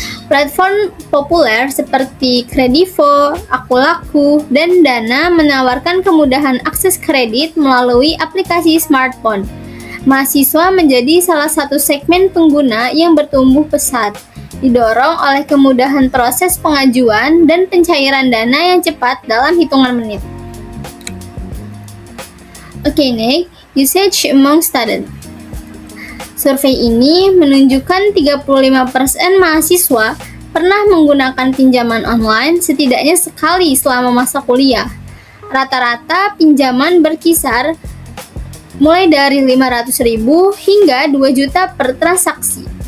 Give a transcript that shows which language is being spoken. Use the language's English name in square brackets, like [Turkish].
[Indonesian] Platform populer seperti Kredivo, Akulaku, dan Dana menawarkan kemudahan akses kredit melalui aplikasi smartphone. Mahasiswa menjadi salah satu segmen pengguna yang bertumbuh pesat, didorong oleh kemudahan proses pengajuan dan pencairan dana yang cepat dalam hitungan menit. [English] Okay, next, usage among students. [Indonesian] Survei ini menunjukkan 35% mahasiswa pernah menggunakan pinjaman online setidaknya sekali selama masa kuliah. Rata-rata pinjaman berkisar mulai dari 500.000 hingga 2 juta per transaksi.